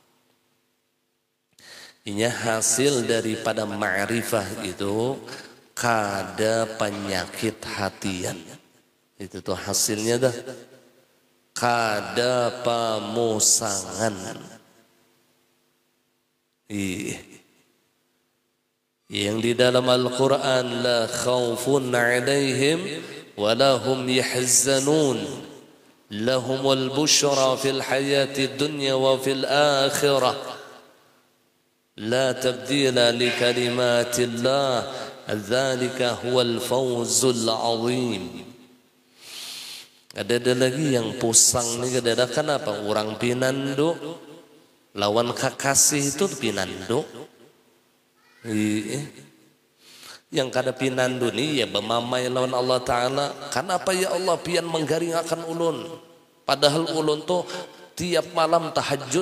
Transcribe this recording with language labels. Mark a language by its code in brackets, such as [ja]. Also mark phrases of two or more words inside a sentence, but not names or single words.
[bjn] Ini hasil daripada ma'rifah itu kada penyakit hatian. Itu tuh hasilnya dah. Kada pamusangan. Yang di dalam Al-Quran [ar] لا خوف عليهم ولا هم يحزنون لهم البشرى في الحياة الدنيا وفي الآخرة لا تبديل لكلمات الله ذلك هو الفوز العظيم. [bjn] Ada lagi yang pusang ni kada kenapa orang pinando lawan kakasih itu pinando. Yang kada pinandu ni ya bermamai lawan Allah Ta'ala. Kenapa ya Allah pian menggaring akan ulun, padahal ulun tu tiap malam tahajud.